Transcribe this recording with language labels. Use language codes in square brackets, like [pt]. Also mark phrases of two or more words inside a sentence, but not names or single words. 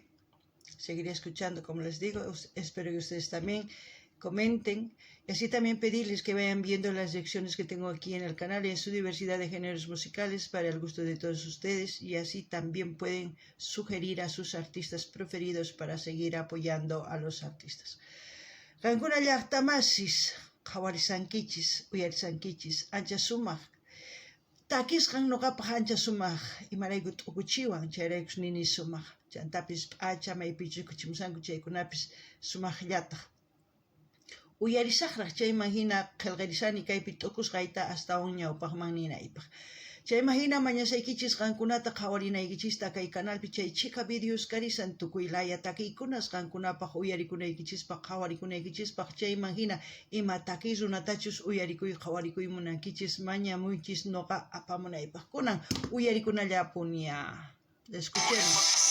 [es] Seguiré escuchando, como les digo. Espero que ustedes también comenten. Y así también pedirles que vayan viendo las lecciones que tengo aquí en el canal y en su diversidad de géneros musicales para el gusto de todos ustedes. Y así también pueden sugerir a sus artistas preferidos para seguir apoyando a los artistas. [qu] Qankuna llaqtamasis, qhawarisankichis, uyarisankichis, ancha sumaq. Takisqan nuqapaq ancha sumaq, imarayku t'ukuchiwan, chayraykus nini sumaq. Chantapis p'acha maypichu kuchimusanku, chaykunapis sumaqllataq. Uyarisaqraq chayman hina qillqirisani kaypi t'ukusqayta hasta ñawpaqman ninaypaq. Chayman hina mañasaykichis qankunata qhawarinaykichista kay canalpi chay chiqa videos karisan tukuylaya takiykunas qankunapaq uyarikunaykichispa qhawarikunaykichispa chayman hina ima takiy runatachus uyarikuy qhawarikuy munankichis mañamuychis nuqa apamunaypaq kunan uyarikunallapuña. [es] Escuchemos.